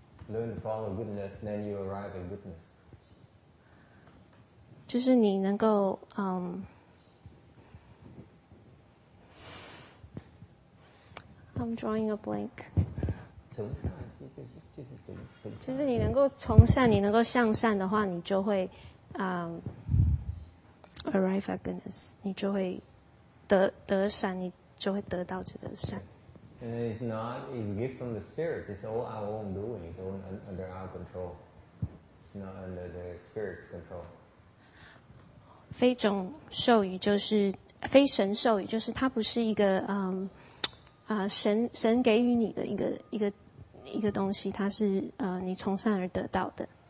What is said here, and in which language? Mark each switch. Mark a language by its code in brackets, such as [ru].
[en] learn to follow goodness, then you arrive at goodness. [zh] 就是你能够 [en] I'm drawing a blank. [zh] 就是你能够从善，你能够向善的话，你就会 [en] arrive at goodness， [zh] 你就会得善，你就会得到这个善。 [en] And it's not a gift from the spirits. It's all our own doing. It's all under our control. It's not under the spirit's control. [zh] 非种授予就是非神授予，就是它不是一个神给予你的一个东西，它是你从善而得到的。